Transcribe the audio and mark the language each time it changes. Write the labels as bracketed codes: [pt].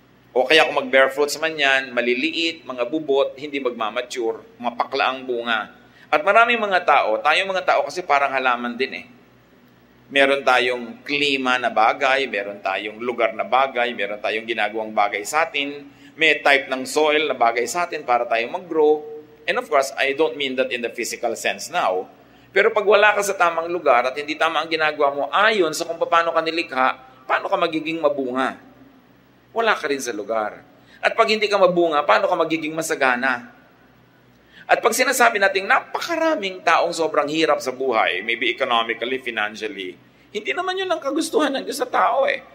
[tl] O kaya kung mag-bear fruits man yan, maliliit, mga bubot, hindi magmamature, mapakla ang bunga. At maraming mga tao, tayong mga tao kasi parang halaman din eh. Meron tayong klima na bagay, meron tayong lugar na bagay, meron tayong ginagawang bagay sa atin, may type ng soil na bagay sa atin para tayo mag-grow. [en] And of course, I don't mean that in the physical sense now. [tl] Pero pag wala ka sa tamang lugar at hindi tama ang ginagawa mo, ayon sa kung paano ka nilikha, paano ka magiging mabunga? Wala ka rin sa lugar. At pag hindi ka mabunga, paano ka magiging masagana? At pag sinasabi natin, napakaraming taong sobrang hirap sa buhay, [en] maybe economically, financially, [tl] hindi naman yun ang kagustuhan ng Diyos sa tao eh.